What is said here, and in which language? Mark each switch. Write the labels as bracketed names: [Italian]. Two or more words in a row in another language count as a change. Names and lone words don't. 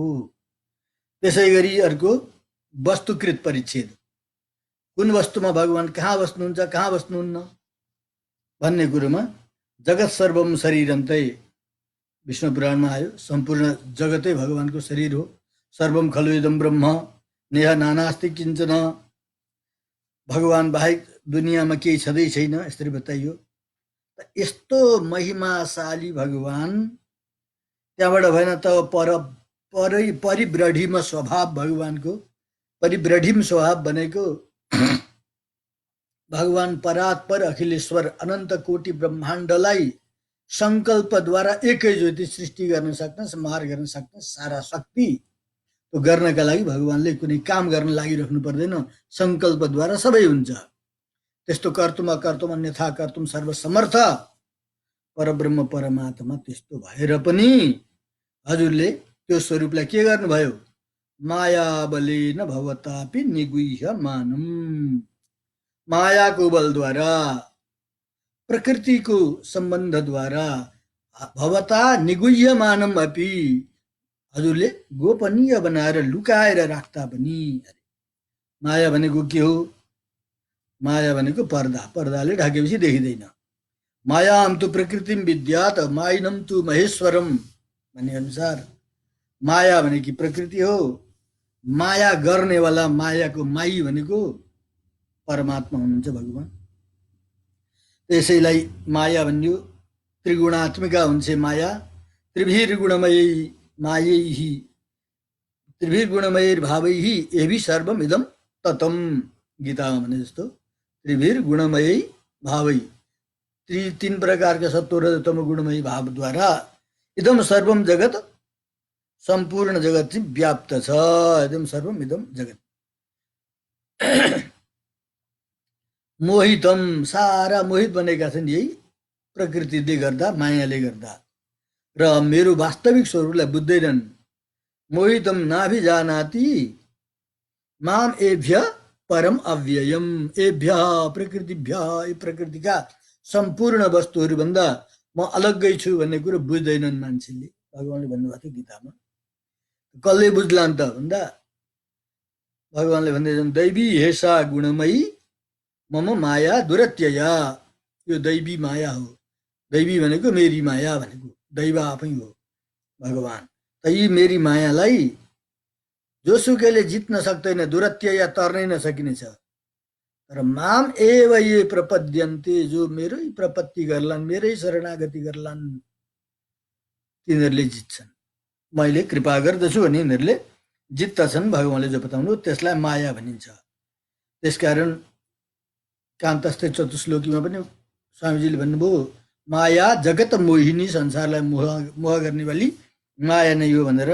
[Nepali] त्यसै गरी अर्को वस्तुकृत परिच्छेद, कुन वस्तुमा भगवान् कहाँ बस्नुहुन्छ कहाँ बस्नुहुन्न भन्ने कुरोमा [Sanskrit] जगत सर्वम शरीरन्तै [Nepali] विष्णु पुराणमा आयो, सम्पूर्ण जगतै भगवान्को शरीर हो। [Sanskrit] सर्वम खलु इदं ब्रह्म नेह नानास्ति किञ्चन, [Nepali] भगवान् बाहेक दुनियाँमा केही छँदै छैन यसरी बताइयो। यस्तो महिमाशाली भगवान् त्यहाँबाट भएन त परिब्रढिम स्वभाव भगवान्को, परिब्रढिम स्वभाव भनेको भगवान् परात्पर अखिलेश्वर अनन्त कोटि ब्रह्माण्डलाई सङ्कल्पद्वारा एकैचोटि सृष्टि गर्न सक्ने, संहार गर्न सक्ने सारा शक्ति, त्यो गर्नका लागि भगवान्ले कुनै काम गर्न लागिराख्नु पर्दैन, सङ्कल्पद्वारा सबै हुन्छ। त्यस्तो [Sanskrit] कर्तुम अकर्तुम अन्यथा कर्तुम सर्वसमर्थ [Nepali] परब्रह्म परमात्मा त्यस्तो भएर पनि हजुरले त्यो स्वरूपलाई के गर्नुभयो? [Sanskrit] माया बलेन भवतापि निगुह्य मानम, [Nepali] मायाको बलद्वारा प्रकृतिको सम्बन्धद्वारा [Sanskrit] भवता निगुह्य मानम अपि, [Nepali] हजुरले गोपनीय बनाएर लुकाएर राख्दा पनि। माया भनेको के हो? माया भनेको पर्दा, पर्दाले ढाकेपछि देखिँदैन। [Sanskrit] मायाम तु प्रकृतिम विद्यात माइनम तु महेश्वरम [Nepali] भन्ने अनुसार माया भनेकी प्रकृति हो, माया गर्नेवाला मायाको माई भनेको परमात्मा हुनुहुन्छ भगवान्। त्यसैलाई माया भनियो। त्रिगुणात्मिका हुन्छ माया, [Sanskrit] त्रिभिर्गुणमयी मायैहि त्रिभिर्गुणमयैर्भावैहि एभि सर्वम इदम ततम, [Nepali] गीतामा भने जस्तो [Sanskrit] त्रिभिर्गुणमयी भावै, [Nepali] तीन प्रकारका सत्व र तम गुणमयी भावद्वारा [Sanskrit] इदम सर्वम जगत, [Nepali] सम्पूर्ण जगत चाहिँ व्याप्त छ। [Sanskrit] इदम सर्वम इदम जगत मोहितम, [Nepali] सारा मोहित बनेका छन् यही प्रकृतिले गर्दा, मायाले गर्दा, र मेरो वास्तविक स्वरूपलाई बुझ्दैनन्। [Sanskrit] मोहितम नाभिजानाति माम एभ्य परम अव्ययम, एभ्य प्रकृतिभ्य, [Nepali] यी प्रकृतिका सम्पूर्ण वस्तुहरूभन्दा म अलग्गै छु भन्ने कुरो बुझ्दैनन् मान्छेले। भगवान्ले भन्नुभएको थियो गीतामा। कसले बुझ्लान् त भन्दा भगवान्ले भन्दैछन् [Sanskrit] दैवी हेसा गुणमयी मम माया दुरत्यया, [Nepali] यो दैवी माया हो। दैवी भनेको मेरी माया भनेको, दैव आफै हो भगवान्। त यी मेरी मायालाई जोसुकैले जित्न सक्दैन, दुरत्यया तर्नै नसकिनेछ। [Sanskrit] तर माम एव ये प्रपद्यन्ते, [Nepali] जो मेरै प्रपत्ति गर्लान्, मेरै शरणागति गर्लान्, तिनीहरूले जित्छन्। मैले कृपा गर्दछु भने यिनीहरूले जित्दछन्। भगवान्ले जो बताउनु त्यसलाई माया भनिन्छ। त्यसकारण कान्तस्थ चतुश्लोकीमा पनि स्वामीजीले भन्नुभयो [Sanskrit] माया जगत मोहिनी, [Nepali] संसारलाई मोह गर्ने वाली माया नै हो भनेर।